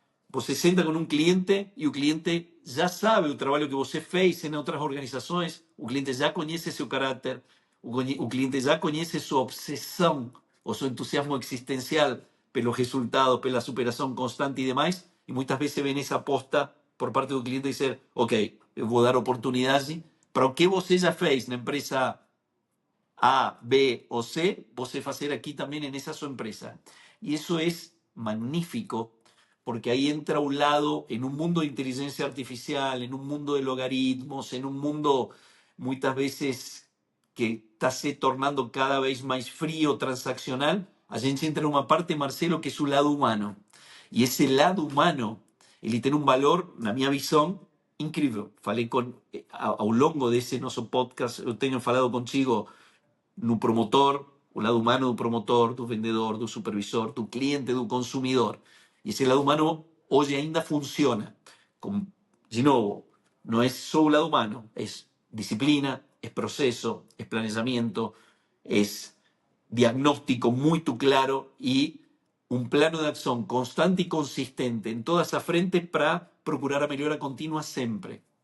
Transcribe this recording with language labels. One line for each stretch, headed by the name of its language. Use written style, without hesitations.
Portuguese: Você senta com um cliente e o cliente já sabe o trabalho que você fez em outras organizações, o cliente já conhece seu caráter, o cliente já conhece sua obsessão ou seu entusiasmo existencial pelo resultado, pela superação constante e demais, e muitas vezes vem essa aposta por parte do cliente dizer, ok, eu vou dar oportunidade para o que você já fez na empresa A, B o C, você
Spanish: hacer aquí también en esa su empresa. Y eso es magnífico, porque ahí entra un lado en un mundo de inteligencia artificial, en un mundo de logaritmos, en un mundo muchas veces que está se tornando cada vez más frío, transaccional. A gente entra en una parte, Marcelo, que es su lado humano. Y ese lado humano, ele tiene un valor,
Portuguese: na minha visão,
Spanish: incrível.
Portuguese: Falei ao longo desse nosso podcast, eu tenho falado contigo no promotor, o lado humano do promotor, do vendedor, do supervisor, do cliente, do consumidor. E esse lado humano hoje ainda funciona.
Spanish: De novo, no es solo o lado humano, es disciplina, es proceso, es planeamiento, es diagnóstico muy claro y un plano de acción constante y consistente en toda esa frente
Portuguese: para procurar a melhora contínua sempre.